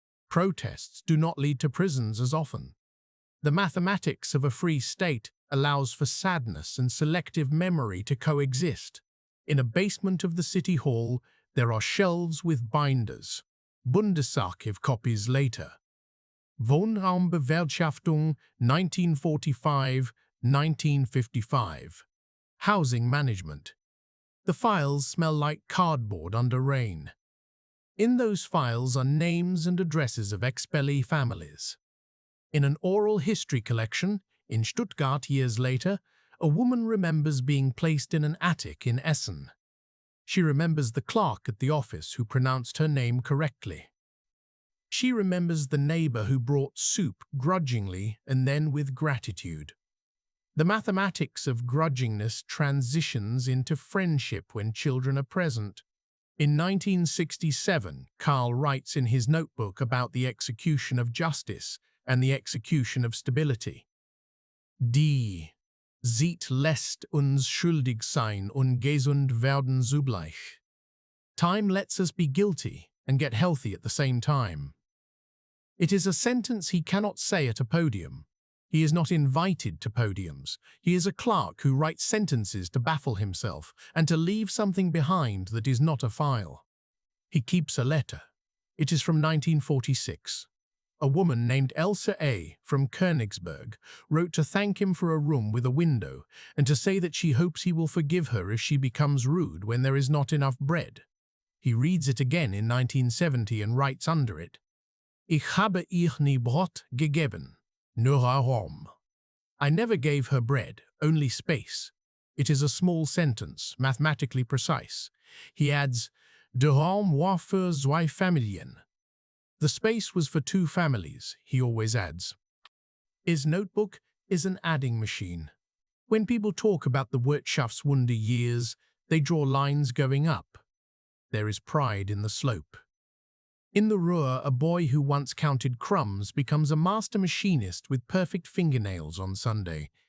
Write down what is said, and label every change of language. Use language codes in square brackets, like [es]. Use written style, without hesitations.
[en] Protests do not lead to prisons as often. The mathematics of a free state allows for sadness and selective memory to coexist. In a basement of the city hall, there are shelves with binders. Bundesarchiv copies later. [de] Wohnraumbewirtschaftung 1945-1955. [en] Housing management. The files smell like cardboard under rain. In those files are names and addresses of expellee families. In an oral history collection, in Stuttgart years later, a woman remembers being placed in an attic in Essen. She remembers the clerk at the office who pronounced her name correctly. She remembers the neighbor who brought soup grudgingly and then with gratitude. The mathematics of grudgingness transitions into friendship when children are present. In 1967, Karl writes in his notebook about the execution of justice and the execution of stability. [de] Die Zeit lässt uns schuldig sein und gesund werden zugleich. [en] Time lets us be guilty and get healthy at the same time. It is a sentence he cannot say at a podium. He is not invited to podiums. He is a clerk who writes sentences to baffle himself and to leave something behind that is not a file. He keeps a letter. It is from 1946. A woman named Elsa A. from Königsberg wrote to thank him for a room with a window and to say that she hopes he will forgive her if she becomes rude when there is not enough bread. He reads it again in 1970 and writes under it, [de] Ich habe ihr nie Brot gegeben, nur Raum. [en] I never gave her bread, only space. It is a small sentence, mathematically precise. He adds, [de] Der Raum war für zwei Familien. [en] The space was for two families, he always adds. His notebook is an adding machine. When people talk about the Wirtschaftswunder years, they draw lines going up. There is pride in the slope. In the Ruhr, a boy who once counted crumbs becomes a master machinist with perfect fingernails on Sunday.